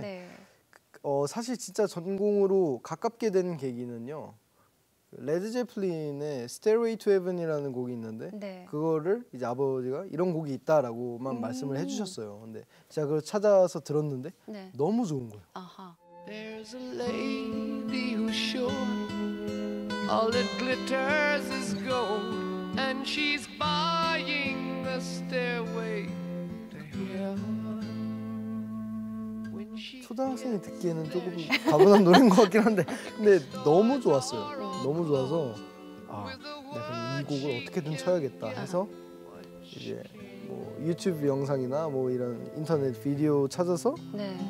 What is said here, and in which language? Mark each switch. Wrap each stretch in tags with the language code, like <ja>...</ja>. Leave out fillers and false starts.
<ko>네. 사실 진짜 전공으로 가깝게 된 계기는요. 레드 제플린의 Stairway to Heaven이라는 곡이 있는데 네. 그거를 이제 아버지가 이런 곡이 있다라고만 말씀을 해주셨어요. 근데 제가 그걸 찾아서 들었는데 네. 너무 좋은 거예요. 아하.</ko> <en>There's a lady who's sure all that glitters is gold, and she's buying a stairway to heaven. When she</en> <ko>초등학생이 듣기에는 조금 가분한 노래인 것 같긴 한데 근데 너무 좋았어요. 너무 좋아서 내가 그럼 이 곡을 어떻게든 쳐야겠다 해서 이제 뭐 유튜브 영상이나 뭐 이런 인터넷 비디오 찾아서 네.</ko>